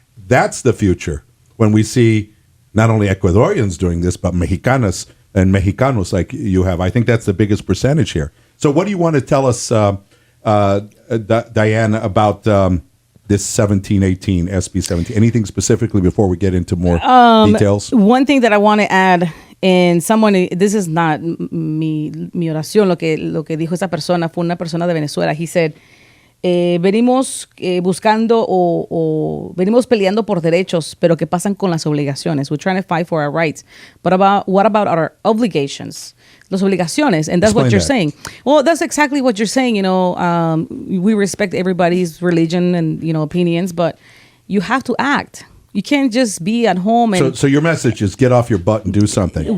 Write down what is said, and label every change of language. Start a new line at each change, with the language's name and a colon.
English: That's the future. When we see not only Ecuadorians doing this, but Mexicanas and Mexicanos like you have, I think that's the biggest percentage here. So what do you want to tell us, Diana, about this 1718, SB 17? Anything specifically before we get into more details? One thing that I want to add, and this is not
Spanish: mi oración, lo que dijo esa persona, fue una persona de Venezuela.
English: He said,
Spanish: venimos buscando o venimos peleando por derechos, pero ¿qué pasan con las obligaciones?
English: We're trying to fight for our rights. But what about our obligations?
Spanish: Las obligaciones,
English: and that's Explain what you're that. saying. Well, that's exactly what you're saying. We respect everybody's religion and opinions, but you have to act. You can't just be at home and So your message is get off your butt and do something.